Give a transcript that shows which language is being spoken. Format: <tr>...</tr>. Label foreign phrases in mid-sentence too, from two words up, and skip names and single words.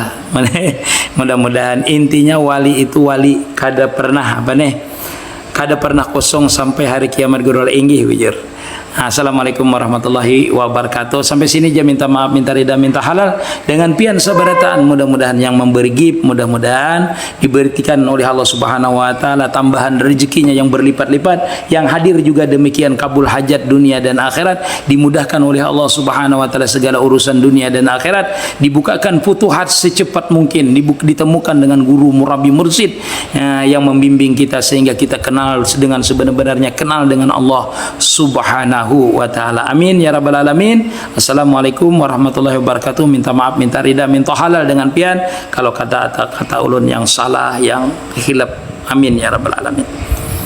<bjn>Mudah-mudahan intinya wali itu wali kada pernah kada pernah kosong sampai hari kiamat guru wujur.</bjn> <ar>السلام عليكم ورحمة الله وبركاته.</ar> <bjn>Sampai sini dia minta maaf, minta ridha, minta halal dengan pian sabarataan.</bjn> <id>Mudah-mudahan yang memberi gib, mudah-mudahan diberikan oleh Allah</id> <ar>سبحانه وتعالى</ar> <id>tambahan rezekinya yang berlipat-lipat. Yang hadir juga demikian kabul hajat dunia dan akhirat, dimudahkan oleh Allah</id> <ar>سبحانه وتعالى</ar> <id>segala urusan dunia dan akhirat, dibukakan futuhat secepat mungkin, ditemukan dengan guru murabi mursyid yang membimbing kita sehingga kita kenal dengan sebenar-benarnya, kenal dengan Allah</id> <ar>سبحانه وتعالى. آمين يا رب العالمين. السلام عليكم ورحمة الله وبركاته.</ar> <bjn>Minta maaf, minta ridha, minta halal dengan pian kalau kata ulun yang salah, yang khilaf.</bjn> <ar>آمين يا رب العالمين.</ar>